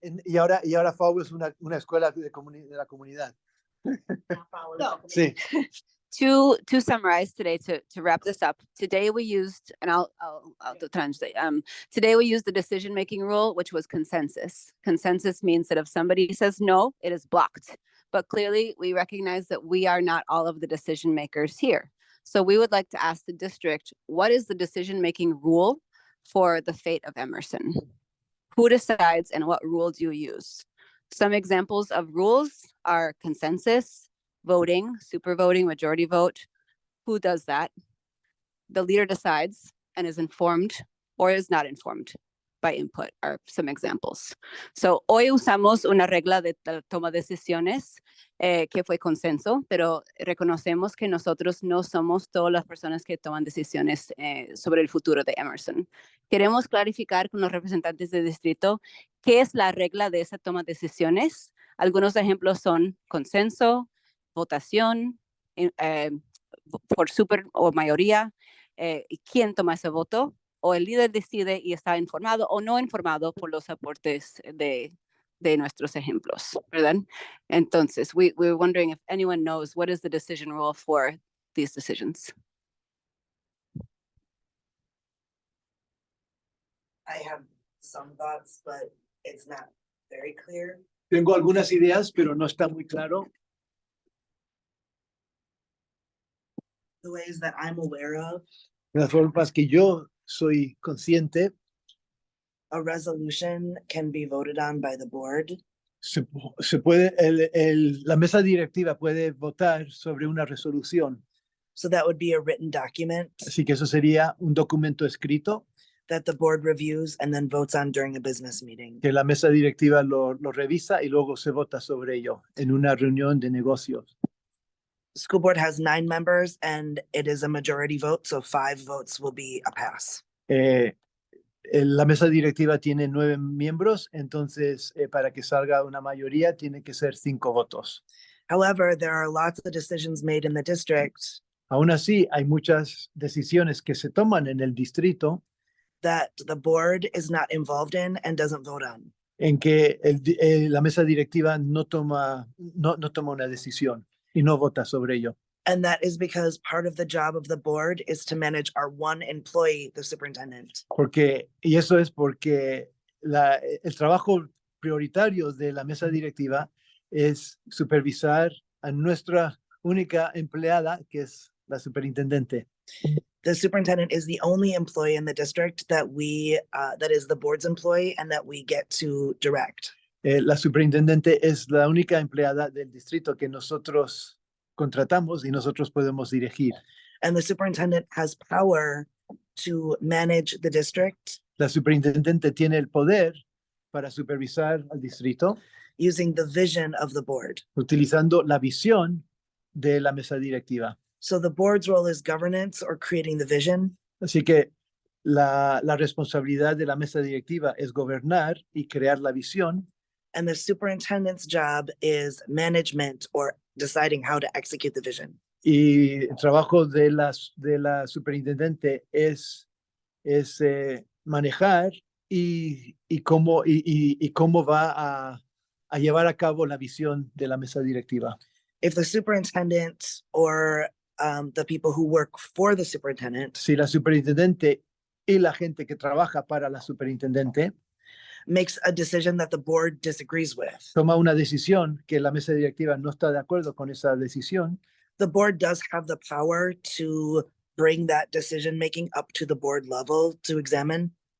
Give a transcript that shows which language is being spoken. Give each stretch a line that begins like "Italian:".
Spanish: Y ahora Falwell es una escuela de la comunidad. No. Sí.
English: To summarize today, to wrap this up, today we used, and I'll translate. Today we used the decision-making rule, which was consensus. Consensus means that if somebody says no, it is blocked. But clearly we recognize that we are not all of the decision makers here. So we would like to ask the district, what is the decision-making rule for the fate of Emerson? Who decides and what rule do you use? Some examples of rules are consensus, voting, super voting, majority vote. Who does that? The leader decides and is informed or is not informed by input are some examples.
Spanish: So hoy usamos una regla de toma de decisiones que fue consenso, pero reconocemos que nosotros no somos todas las personas que toman decisiones sobre el futuro de Emerson. Queremos clarificar con los representantes del distrito qué es la regla de esa toma de decisiones. Algunos ejemplos son consenso, votación, por super o mayoría, quién toma ese voto, o el líder decide y está informado o no informado por los aportes de nuestros ejemplos, ¿verdad?
English: Entonces, we're wondering if anyone knows what is the decision rule for these decisions. I have some thoughts, but it's not very clear.
Spanish: Tengo algunas ideas, pero no está muy claro.
English: The ways that I'm aware of,
Spanish: Las formas que yo soy consciente,
English: a resolution can be voted on by the board.
Spanish: se puede, la mesa directiva puede votar sobre una resolución.
English: So that would be a written document
Spanish: Así que eso sería un documento escrito
English: that the board reviews and then votes on during a business meeting.
Spanish: que la mesa directiva lo revisa y luego se vota sobre ello en una reunión de negocios.
English: School board has 9 members and it is a majority vote, so 5 votes will be a pass.
Spanish: La mesa directiva tiene 9 miembros, entonces para que salga una mayoría tiene que ser 5 votos.
English: However, there are lots of decisions made in the district
Spanish: Aún así, hay muchas decisiones que se toman en el distrito
English: that the board is not involved in and doesn't vote on.
Spanish: en que la mesa directiva no toma una decisión y no vota sobre ello.
English: And that is because part of the job of the board is to manage our one employee, the superintendent.
Spanish: Y eso es porque el trabajo prioritario de la mesa directiva es supervisar a nuestra única empleada, que es la superintendente.
English: The superintendent is the only employee in the district that that is the board's employee and that we get to direct.
Spanish: La superintendente es la única empleada del distrito que nosotros contratamos y nosotros podemos dirigir.
English: And the superintendent has power to manage the district.
Spanish: La superintendente tiene el poder para supervisar al distrito
English: using the vision of the board.
Spanish: Utilizando la visión de la mesa directiva.
English: So the board's role is governance or creating the vision.
Spanish: Así que la responsabilidad de la mesa directiva es gobernar y crear la visión.
English: And the superintendent's job is management or deciding how to execute the vision.
Spanish: Y el trabajo de la superintendente es manejar y cómo va a llevar a cabo la visión de la mesa directiva.
English: If the superintendent or the people who work for the superintendent
Spanish: Si la superintendente y la gente que trabaja para la superintendente
English: makes a decision that the board disagrees with,
Spanish: toma una decisión que la mesa directiva no está de acuerdo con esa decisión,
English: the board does have the power to bring that decision making up to the board level to examine.